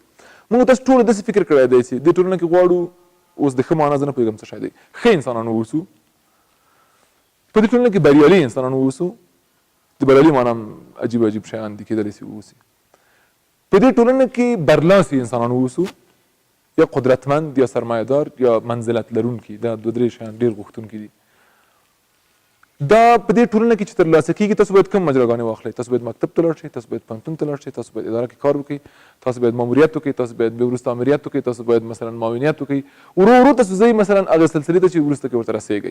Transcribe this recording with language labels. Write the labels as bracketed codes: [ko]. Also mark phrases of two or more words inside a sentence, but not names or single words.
[ps] موږ تاسو ټولو داسې فکر کړی دی چې دې ټولنه کې غواړو اوس د ښه معنا زه نه پوهېږم څه شی دی، ښه انسانان واوسو، په دې ټولنه کې بریالي انسانان واوسو. د بریالي معنا هم عجیب عجیب شیان دي کېدلی شي واوسي. په دې ټولنه کې برلاسي انسانان واوسو، یا قدرتمند یا سرمایه‌دار یا منزلت لرونکي. دا دوه درې شیان ډېر غوښتونکي دي. دا په دې ټولنه کې چې ترلاسه کېږي، تاسو باید کوم مجراګانې واخلئ. تاسو باید مکتب ته لاړ شئ، تاسو باید پوهنتون ته لاړ شئ، تاسو باید اداره کې کار وکړئ، تاسو باید ماموریت وکړئ، تاسو باید بیا وروسته امریت وکړئ، تاسو باید مثلا معاونیت وکړئ. ورو ورو تاسو ځئ مثلا هغې سلسلې ته چې وروسته کې ورته رسېږئ.